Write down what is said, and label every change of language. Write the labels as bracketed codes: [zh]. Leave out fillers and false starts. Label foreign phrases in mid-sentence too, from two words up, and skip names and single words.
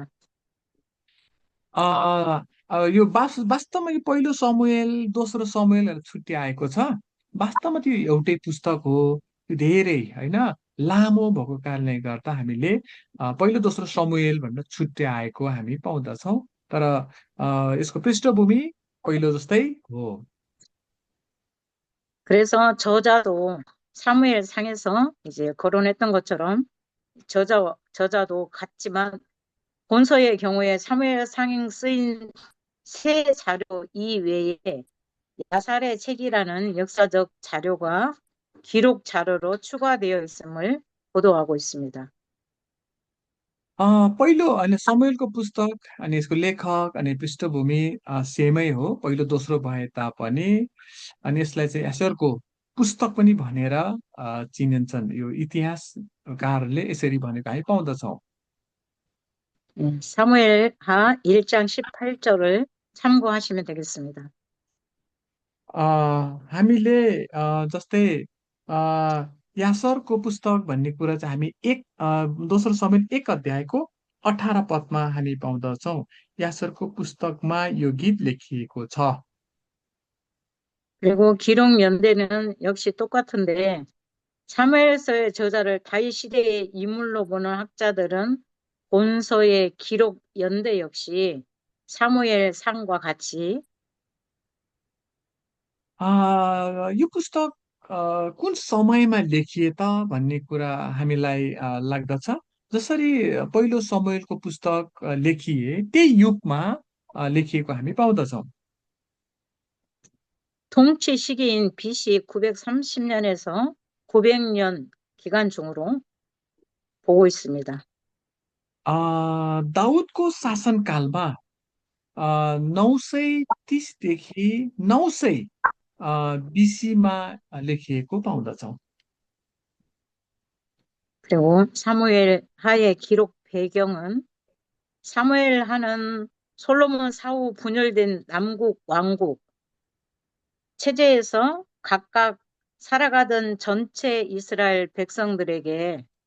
[ne] अ, यो वास्तवमा यो पहिलो समुएल दोस्रो समुएलहरू छुट्याएको छ। वास्तवमा त्यो एउटै पुस्तक हो, त्यो धेरै होइन लामो भएको कारणले गर्दा हामीले पहिलो दोस्रो समुएल भनेर छुट्याएको हामी पाउँदछौँ। तर यसको पृष्ठभूमि पहिलो जस्तै हो। [ko] 그래서 저자도 사무엘 상에서 이제 거론했던 것처럼 저자도 같지만 본서의 경우에 사무엘 상에 쓰인 새 자료 이외에 야살의 책이라는 역사적 자료가 기록 자료로 추가되어 있음을 보도하고 있습니다. [ne] पहिलो अनि समुएलको पुस्तक अनि यसको लेखक अनि पृष्ठभूमि सेमै हो, पहिलो दोस्रो भए तापनि। अनि यसलाई चाहिँ एसरको पुस्तक पनि भनेर चिनिन्छन्, यो इतिहासकारले यसरी भनेको हामी पाउँदछौँ। [ko] 사무엘하 1장 18절을 참고하시면 되겠습니다. [ne] अ, हामीले जस्तै अ, यासरको पुस्तक भन्ने कुरा चाहिँ हामी दोस्रो समेत 1 अध्यायको 18 पदमा हामी पाउँदछौँ। यासरको पुस्तकमा यो गीत लेखिएको छ। [ko] 그리고 기록 연대는 역시 똑같은데 사무엘서의 저자를 다윗 시대의 인물로 보는 학자들은 본서의 기록 연대 역시 사무엘 상과 같이 [ne] यो पुस्तक कुन समयमा लेखिए त भन्ने कुरा हामीलाई लाग्दछ। जसरी पहिलो समूएलको पुस्तक लेखिए त्यही युगमा लेखिएको हामी पाउँदछौँ। [ko] 통치 시기인 BC 930년에서 900년 기간 중으로 보고 있습니다. [ne] दाउदको शासनकालमा 930देखि 900 बिसीमा लेखिएको पाउँदछौँ। [ko] 그리고 사무엘 하의 기록 배경은 사무엘 하는 솔로몬 사후 분열된 남국 왕국 체제에서 각각 살아가던 전체 이스라엘 백성들에게